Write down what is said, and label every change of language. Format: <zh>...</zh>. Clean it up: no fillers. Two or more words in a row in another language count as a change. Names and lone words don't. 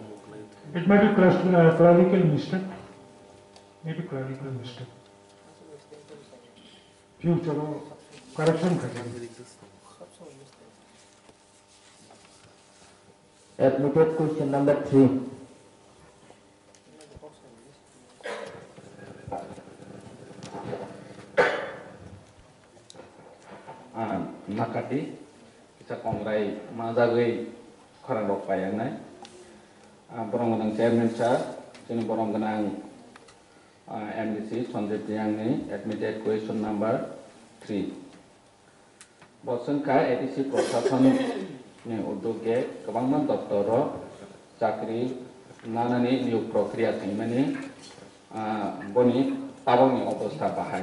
<en>It might be clerical mistake. Maybe clerical mistake. Future correction करेंगे. Admitted question number 3.</en> <trp>Makati bisa kongrai mazagui korang rok payang nai. Borong ganang</trp> <en>chairman sir,</en> <trp>sini borong ganang MDC Sanjay Tiang ni</trp> <en>admitted question number 3.</en> <trp>Bosan ka ADC Prashasan ni uduge kabangman doktoro chakri nanani</trp> <bn>niyuk prokriya</bn> <trp>thaimani boni tabangni obostha bahai.</trp>